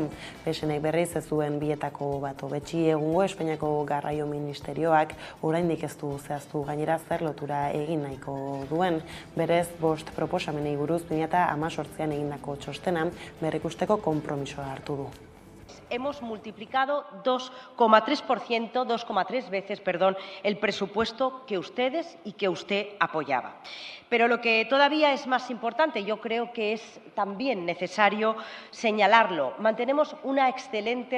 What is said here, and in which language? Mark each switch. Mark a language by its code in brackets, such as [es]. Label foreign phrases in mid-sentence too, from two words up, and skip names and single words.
[eu] Besenek berriz ez duen bietako bat hobetsi egungo Espainiako Garraio Ministerioak oraindik ez du zehaztu gainera zer lotura egin nahiko duen. Berez 5 proposamenei buruz 2018an egindako txostena berrikusteko konpromisoa hartu du. [es] Hemos multiplicado 2,3 veces, el presupuesto que ustedes y que usted apoyaba. Pero lo que todavía es más importante, yo creo que es también necesario señalarlo, mantenemos una excelente